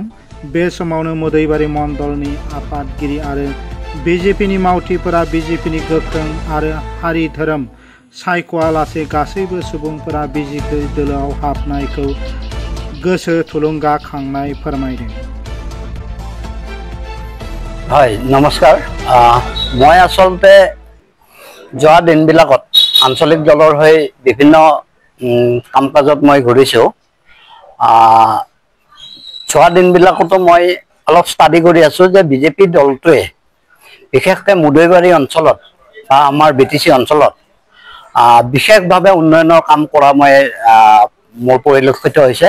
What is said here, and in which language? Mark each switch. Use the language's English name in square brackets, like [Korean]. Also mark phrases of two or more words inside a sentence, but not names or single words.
[Bodo] बे समावनो मोदैबारि मण्डलनि आफादगिरि आरो बिजेपिनि मावथिफोरा बिजेपिनि गोख्रों आरो हारि धोरोम सायख'आलासे गासैबो सुबुंफोरा बिजेपि दोलोआव हाबनायखौ गोसो थुलुंगाखांनाय फोरमायदों। [Assamese] হয়, নমস্কাৰ। মই আচলতে যোৱা দিনবিলাকত আঞ্চলিক দলৰ হৈ বিভিন্ন কাম কাজত মই ঘূৰিছোঁ। যোৱা দিনবিলাকতো মই অলপ ষ্টাডি কৰি আছোঁ যে বিজেপি দলটোৱে বিশেষকৈ মোদৈবাৰী অঞ্চলত বা আমাৰ বিটিচি অঞ্চলত বিশেষভাৱে উন্নয়নৰ কাম কৰা মোৰ পৰিলক্ষিত হৈছে।